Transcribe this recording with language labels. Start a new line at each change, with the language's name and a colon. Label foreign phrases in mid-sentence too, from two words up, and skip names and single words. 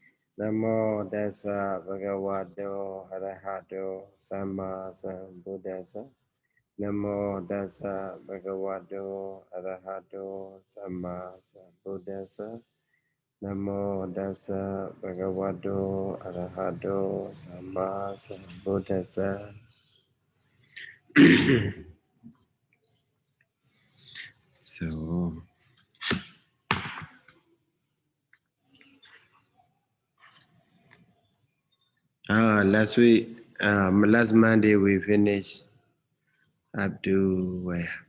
Pali: Namo Dasa Bhagavato Arahato Sama Sambuddhasa. Namo Dasa Bhagavato Arahato Sama Sambuddhasa. Namo Dasa Bhagavato Arahato Sama Sambuddhasa.
English: So, last Monday we finished up to where?